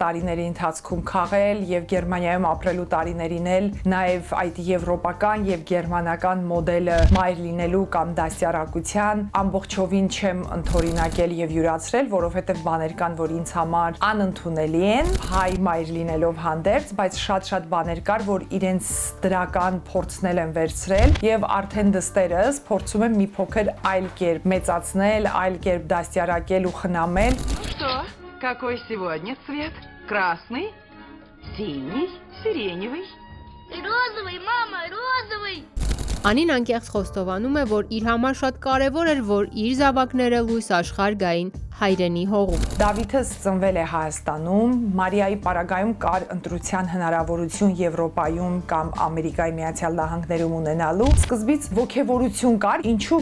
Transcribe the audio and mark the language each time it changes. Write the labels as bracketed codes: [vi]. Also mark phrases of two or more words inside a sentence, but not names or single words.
[hy] տարիների ընթացքում քաղել եւ Գերմանիայում ապրելու տարիներին էլ նաեւ այդ եվրոպական եւ գերմանական մոդելը մայր լինելու կամ դաստիարակության ամբողջովին չեմ ընդօրինակել եւ յուրացրել, որովհետեւ բաներ կան, որ ինձ համար անընդունելի են հայ մայր լինելով հանդերձ, բայց շատ բաներ կար, որ իրենց դրական փորձն են վերցրել եւ արդեն դստերս փորձում եմ մի փոքր այլ կերպ մեծացնել, այլ կերպ դաստիարակել ու խնամել։ [ru] Что? Какой сегодня цвет? Красный, синий, сиреневый. Розовый, мама, розовый. [hy] Անին անկեղծ խոստովանում է, որ իր համար շատ կարևոր էր, որ իր զավակները լույս աշխարհ գային հայրենի հողում։ Դավիթս ծնվել է Հայաստանում, Մարիայի պարագայում կար ընտրության հնարավորություն Եվրոպայում կամ Ամերիկայի Միացյալ Նահանգներում ունենալու։ Սկզբից ոգևորություն կար, ինչու